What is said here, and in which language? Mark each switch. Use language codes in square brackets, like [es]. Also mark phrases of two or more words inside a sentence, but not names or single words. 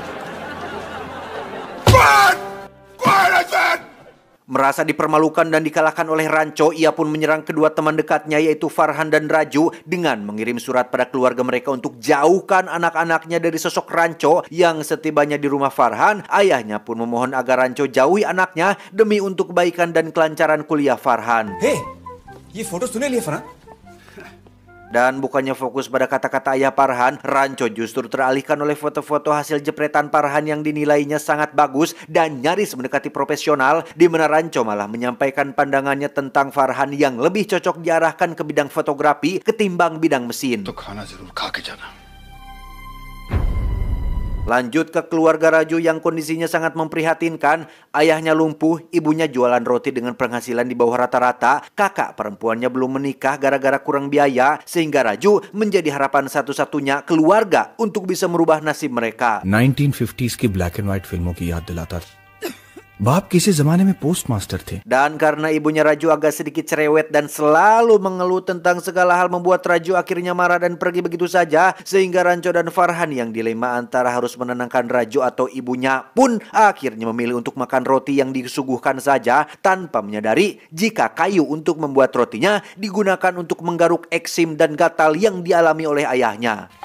[id] Merasa dipermalukan dan dikalahkan oleh Rancho, ia pun menyerang kedua teman dekatnya yaitu Farhan dan Raju dengan mengirim surat pada keluarga mereka untuk jauhkan anak-anaknya dari sosok Rancho. Yang setibanya di rumah Farhan, ayahnya pun memohon agar Rancho jauhi anaknya demi untuk kebaikan dan kelancaran kuliah Farhan. [hi] Hey, ये फोटो तूने लिया फरहान? [id] Dan bukannya fokus pada kata-kata ayah Farhan, Ranco justru teralihkan oleh foto-foto hasil jepretan Farhan yang dinilainya sangat bagus dan nyaris mendekati profesional, di mana Ranco malah menyampaikan pandangannya tentang Farhan yang lebih cocok diarahkan ke bidang fotografi ketimbang bidang mesin. Lanjut ke keluarga Raju yang kondisinya sangat memprihatinkan. Ayahnya lumpuh, ibunya jualan roti dengan penghasilan di bawah rata-rata, kakak perempuannya belum menikah gara-gara kurang biaya, sehingga Raju menjadi harapan satu-satunya keluarga untuk bisa merubah nasib mereka. [hi] 1950s की [en] black and white [hi] फिल्मों की याद दिलाता था। बाप किसी जमाने में पोस्ट मास्टर थे। [id] Dan karena ibunya Raju agak sedikit cerewet dan selalu mengeluh tentang segala hal, membuat Raju akhirnya marah dan pergi begitu saja, sehingga Ranco dan Farhan yang dilema antara harus menenangkan Raju atau ibunya pun akhirnya memilih untuk makan roti yang disuguhkan saja, tanpa menyadari jika kayu untuk membuat rotinya digunakan untuk menggaruk eksim dan gatal yang dialami oleh ayahnya.